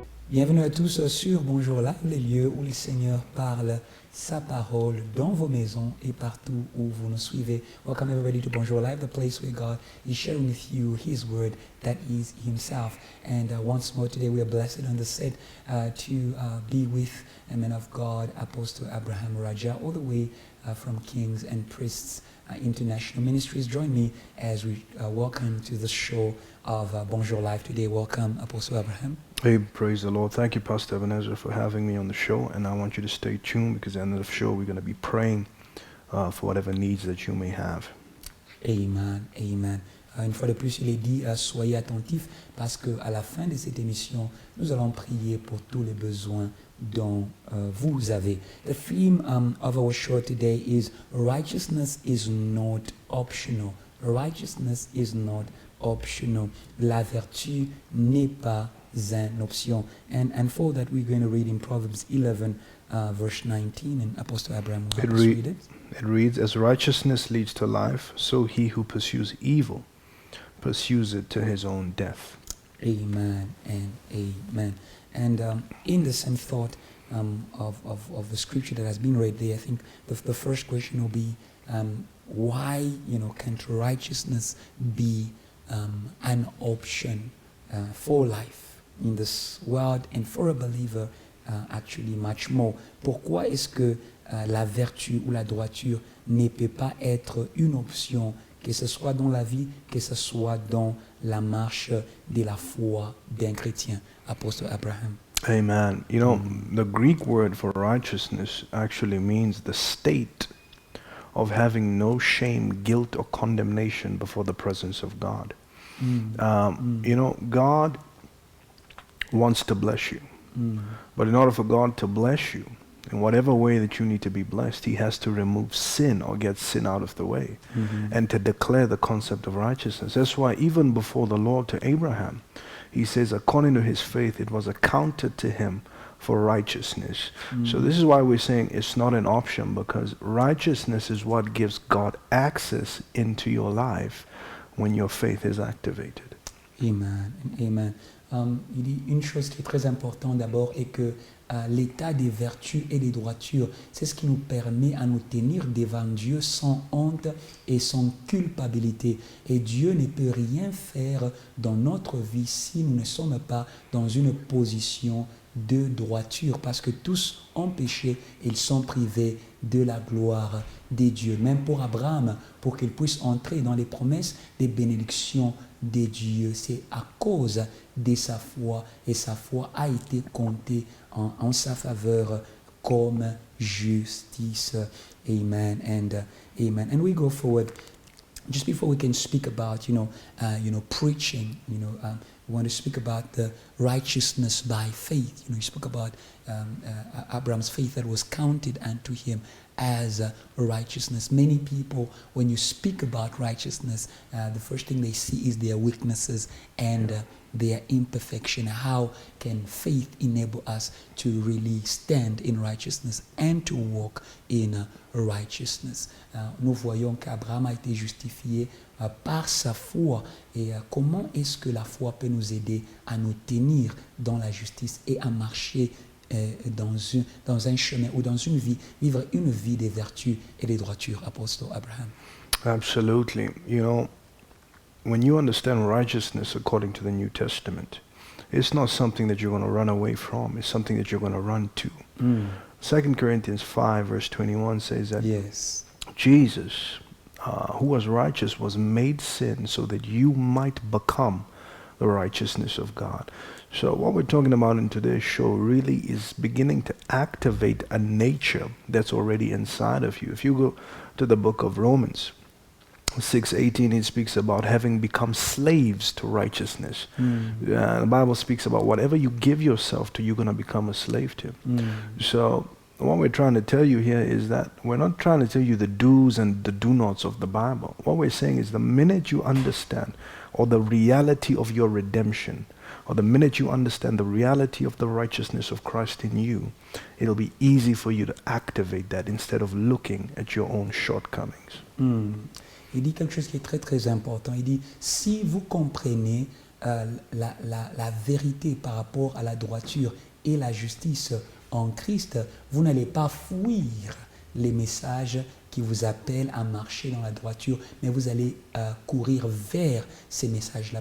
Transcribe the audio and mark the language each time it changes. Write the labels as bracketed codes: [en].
[fr] Bienvenue à tous sur Bonjour Live, les lieux où le Seigneur parle sa parole dans vos maisons et partout où vous nous suivez. [en] Welcome everybody to Bonjour Live, the place where God is sharing with you His word that is Himself. And once more today we are blessed and the set to be with a man of God, Apostle Abraham Rajah, all the way from Kings and Priests International Ministries. Join me as we welcome to the show of Bonjour Live today. Welcome, Apostle Abraham. Hey, praise the Lord. Thank you, Pastor Ebenezer, for having me on the show. And I want you to stay tuned because at the end of the show, we're going to be praying for whatever needs that you may have. Amen, amen. [fr] Une fois de plus, il est dit, soyez attentifs parce qu'à la fin de cette émission, nous allons prier pour tous les besoins dont vous avez. [en] The theme of our show today is righteousness is not optional. Righteousness is not optional. [fr] La vertu n'est pas une option. [en] And for that, we're going to read in Proverbs 11, verse 19, and Apostle Abraham will help us read it. It reads, as righteousness leads to life, so he who pursues evil pursues it to his own death. Amen and amen. And in the same thought of the scripture that has been read there, I think the first question will be, why can't righteousness be an option for life in this world and for a believer actually much more? [fr] Pourquoi est-ce que la vertu ou la droiture ne peut pas être une option, que ce soit dans la vie, que ce soit dans la marche de la foi d'un chrétien? [en] Apostle Abraham. Amen. You know, the Greek word for righteousness actually means the state of having no shame, guilt, or condemnation before the presence of God. You know, God wants to bless you. But in order for God to bless you, in whatever way that you need to be blessed, He has to remove sin or get sin out of the way and to declare the concept of righteousness. That's why even before the Lord to Abraham, He says, according to his faith, it was accounted to him for righteousness. So this is why we're saying it's not an option, because righteousness is what gives God access into your life when your faith is activated. Amen. Amen. [fr] Il dit une chose qui est très importante d'abord est que l'état des vertus et des droitures, c'est ce qui nous permet à nous tenir devant Dieu sans honte et sans culpabilité. Et Dieu ne peut rien faire dans notre vie si nous ne sommes pas dans une position de droiture, parce que tous ont péché et ils sont privés de la gloire de Dieu. Même pour Abraham, pour qu'il puisse entrer dans les promesses des bénédictions de Dieu, c'est à cause de sa foi, et sa foi a été comptée en sa faveur comme justice. [en] Amen and amen. And we go forward. Just before we can speak about, preaching, we want to speak about the righteousness by faith. You spoke about Abraham's faith that was counted unto him as righteousness. Many people, when you speak about righteousness, the first thing they see is their weaknesses and their imperfection. How can faith enable us to really stand in righteousness and to walk in righteousness? [fr] Nous voyons qu'Abraham a été justifié par sa foi. Et comment est-ce que la foi peut nous aider à nous tenir dans la justice et à marcher dans un chemin ou dans une vie, vivre une vie des vertus et des droitures, Apostle Abraham? [en] Absolutely. You know, when you understand righteousness according to the New Testament, it's not something that you're going to run away from. It's something that you're going to run to. 2 Corinthians 5 verse 21 says that Jesus, who was righteous, was made sin so that you might become the righteousness of God. So what we're talking about in today's show really is beginning to activate a nature that's already inside of you. If you go to the book of Romans 6:18, it speaks about having become slaves to righteousness. The Bible speaks about whatever you give yourself to, you're going to become a slave to. So what we're trying to tell you here is that we're not trying to tell you the do's and the do-nots of the Bible. What we're saying is the minute you understand or the reality of your redemption, or the minute you understand the reality of the righteousness of Christ in you, it'll be easy for you to activate that instead of looking at your own shortcomings. [fr] Il dit quelque chose qui est très très important. Il dit, si vous comprenez la vérité par rapport à la droiture et la justice en Christ, vous n'allez pas fuir les messages qui vous appellent à marcher dans la droiture, mais vous allez courir vers ces messages-là.